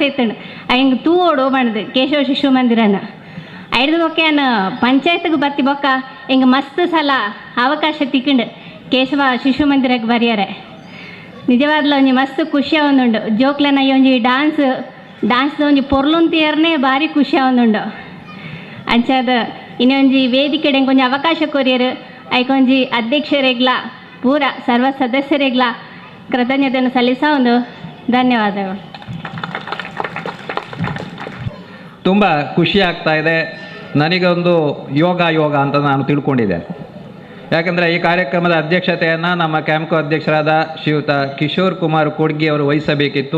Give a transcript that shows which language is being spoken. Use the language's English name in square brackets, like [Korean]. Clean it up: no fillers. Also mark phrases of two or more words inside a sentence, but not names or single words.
[Tulu] ಇತ್ತಂಡು ಹೆಂಗೆ ತೂ ಓಡು ಬಣ್ದು ಕೇಶವ ಶಿಶು ಮಂದಿರನ ಐದು ಬೊಕ್ಕೆನ ಪಂಚಾಯತ್ಗೆ ಬತ್ತಿ ಬೊಕ್ಕ ಹೆಂಗೆ ಮಸ್ತ್ ಸಲ ಅವಕಾಶ ತಿಕ್ಕೊಂಡು ಕೇಶವ ಶಿಶು ಮಂದಿರಕ್ಕೆ ಬರೆಯಾರೆ ನಿಜವಾದ್ಲು ಒಂಜಿ ಮಸ್ತ್ ಖುಷಿ ಆವೊಂದುಂಡು ಜೋಕ್ಲೆನ ಒಂಜಿ ಡಾನ್ಸ್ದ ಒಂಜಿ ಪೊರ್ಲುಂತಿಯರ್ನೇ ಭಾರಿ ಖುಷಿ ಆವೊಂದುಂಡು ಅಂಚಾದ ಇನ್ನೊಂಜಿ ವೇದಿಕೆಡೆ ಕೊಂಚ ಅವಕಾಶ ಕೊರಿಯರು ಐಕೊಂಜಿ ಅಧ್ಯಕ್ಷರೆಗ್ಲ ಪೂರ ಸರ್ವ ಸದಸ್ಯರೆಗ್ಲ [Kannada] ಕೃತಜ್ಞತೆಯನ್ನು ಸಲ್ಲಿಸ ಒಂದು ಧನ್ಯವಾದಗಳು. ತುಂಬ ಖುಷಿ ಆಗ್ತಾ ಇದೆ. ನನಗೊಂದು ಯೋಗ ಅಂತ ನಾನು ತಿಳ್ಕೊಂಡಿದ್ದೆ. ಯಾಕಂದರೆ ಈ ಕಾರ್ಯಕ್ರಮದ ಅಧ್ಯಕ್ಷತೆಯನ್ನು ನಮ್ಮ ಕ್ಯಾಂಪ್ಕೋ ಅಧ್ಯಕ್ಷರಾದ ಶ್ರೀಯುತ ಕಿಶೋರ್ ಕುಮಾರ್ ಕೊಡ್ಗಿ ಅವರು ವಹಿಸಬೇಕಿತ್ತು.